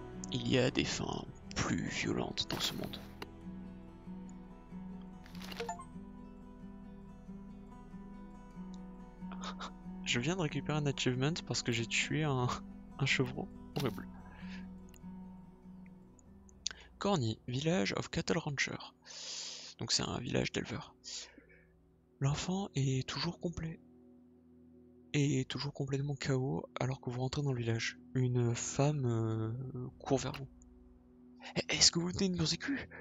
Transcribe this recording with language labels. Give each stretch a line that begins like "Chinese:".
French: Il y a des fins plus violentes dans ce monde. Je viens de récupérer un achievement parce que j'ai tué un chevreau. Horrible.
English: Corny, village of cattle rancher.
French: Donc c'est un village d'éleveurs. L'enfant est toujours complet. Et toujours complètement KO alors que vous rentrez dans le village. Une femme court vers vous. Est-ce que vous venez de nous écus?